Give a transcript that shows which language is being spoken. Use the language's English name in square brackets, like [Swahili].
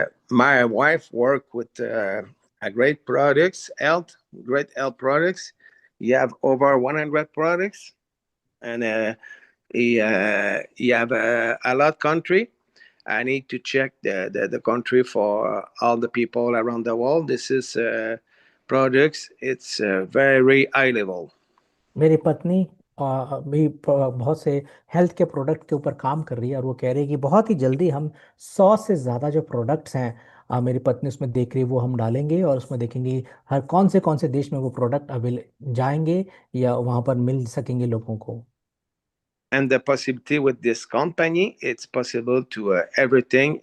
[English] My wife work with a great products, great health products. You have over 100 products, and he have a lot country. I need to check the country for all the people around the world. This is products. It's very high level. [Hindi] मेरी पत्नी भी बहुत से health के product के ऊपर काम कर रही है और वो कह रही है कि बहुत ही जल्दी हम 100 से ज़्यादा जो प्रोडक्ट्स हैं, मेरी पत्नी उसमें देख रही है, वो हम डालेंगे और उसमें देखेंगे हर कौन से देश में वो प्रोडक्ट अवेल जाएंगे या वहाँ पर मिल सकेंगे लोगों को। [English] And the possibility with this company, it's possible to everything.